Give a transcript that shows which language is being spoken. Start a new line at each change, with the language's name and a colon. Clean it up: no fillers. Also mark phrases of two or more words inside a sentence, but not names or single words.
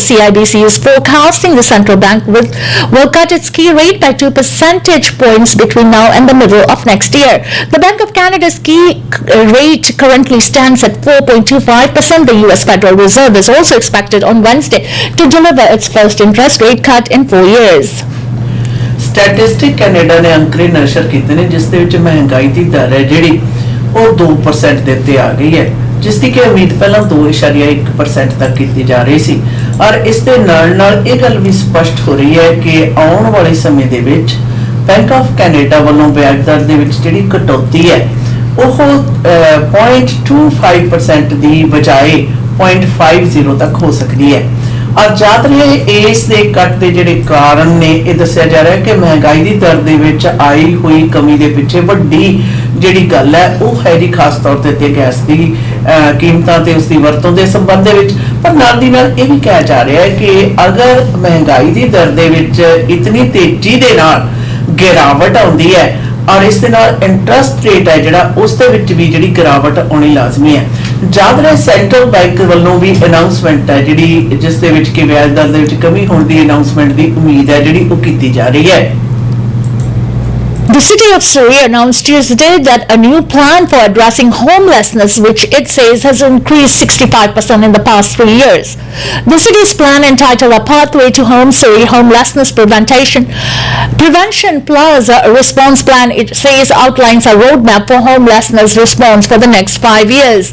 English: CIBC is forecasting the central bank will cut its key rate by 2 percentage points between now and the middle of next year. The Bank of Canada's key rate currently stands at 4.25%. The U.S. Federal Reserve is also expected on Wednesday to deliver its first interest rate cut in 4 years.
Punjabi: ਸਟੈਟਿਸਟਿਕ ਕੈਨੇਡਾ ਨੇ ਅੰਕੜੇ ਨਸ਼ਰ ਕੀਤੇ ਨੇ ਜਿਸ ਦੇ ਵਿਚ ਮਹਿੰਗਾਈ ਦੀ ਦਰ ਹੈ ਜਿਹੜੀ ਉਹ 2% ਦੇ ਉੱਤੇ ਆ ਗਈ ਹੈ ਜਿਸ ਦੀ ਕਿ ਉਮੀਦ ਪਹਿਲਾਂ 2.1% ਤੱਕ ਕੀਤੀ ਜਾ ਰਹੀ ਸੀ ਔਰ ਇਸ ਦੇ ਨਾਲ ਇਹ ਗੱਲ ਵੀ ਸਪਸ਼ਟ ਹੋ ਰਹੀ ਹੈ ਕਿ ਆਉਣ ਵਾਲੇ ਸਮੇਂ ਦੇ ਵਿੱਚ ਬੈਂਕ ਆਫ ਕੈਨੇਡਾ ਵੱਲੋਂ ਵਿਆਜ ਦਰ ਦੇ ਵਿੱਚ ਜਿਹੜੀ ਕਟੌਤੀ ਹੈ ਉਹ 0.25% ਦੀ ਬਜਾਏ 0.50 ਤੱਕ ਹੋ ਸਕਦੀ ਹੈ ਔਰ ਜ਼ਿਆਦਾ ਇਸ ਦੇ ਕੱਟ ਦੇ ਜਿਹੜੇ ਕਾਰਨ ਨੇ ਇਹ ਦੱਸਿਆ ਜਾ ਰਿਹਾ ਹੈ ਕਿ ਮਹਿੰਗਾਈ ਦੀ ਦਰ ਦੇ ਵਿਚ ਆਈ ਹੋਈ ਕਮੀ ਦੇ ਪਿੱਛੇ ਵੱਡੀ ਜਿਹੜੀ ਗੱਲ ਹੈ ਉਹ ਹੈ ਜੀ ਖ਼ਾਸ ਤੌਰ ਤੇ ਗੈਸ ਦੀ ਕੀਮਤਾਂ ਤੇ ਉਸ ਦੀ ਵਰਤੋਂ ਦੇ ਸੰਬੰਧ ਦੇ ਵਿੱਚ। ਪਰ ਨਾਲ ਦੀ ਨਾਲ ਇਹ ਵੀ ਕਿਹਾ ਜਾ ਰਿਹਾ ਹੈ ਕਿ ਅਗਰ ਮਹਿੰਗਾਈ ਦੀ ਦਰ ਦੇ ਵਿੱਚ ਇਤਨੀ ਤੇਜ਼ੀ ਦੇ ਨਾਲ ਗਿਰਾਵਟ ਆਉਂਦੀ ਹੈ ਔਰ ਇਸ ਦੇ ਨਾਲ
English: interest rate
Punjabi: ਹੈ ਜਿਹੜਾ ਉਸ ਦੇ ਵਿੱਚ ਵੀ ਜਿਹੜੀ ਗਿਰਾਵਟ ਆਉਣੀ ਲਾਜ਼ਮੀ ਹੈ। ਯਾਦ ਰਹੇ
English: central bank
Punjabi: ਵੱਲੋਂ ਵੀ ਅਨਾਉਂਸਮੈਂਟ ਹੈ ਜਿਹੜੀ ਜਿਸ ਦੇ ਵਿੱਚ ਕਿ ਵਿਆਜ ਦਰ ਦੇ ਵਿੱਚ ਕਮੀ ਹੋਣ ਦੀ ਅਨਾਉਂਸਮੈਂਟ ਦੀ ਉਮੀਦ ਹੈ ਜਿਹੜੀ ਉਹ ਕੀਤੀ ਜਾ ਰਹੀ ਹੈ।
English: The city of Surrey announced Tuesday that a new plan for addressing homelessness, which it says has increased 65% in the past 3 years. The city's plan, entitled A Pathway to Home Surrey Homelessness Prevention Plus a Response Plan, it says outlines a roadmap for homelessness response for the next 5 years.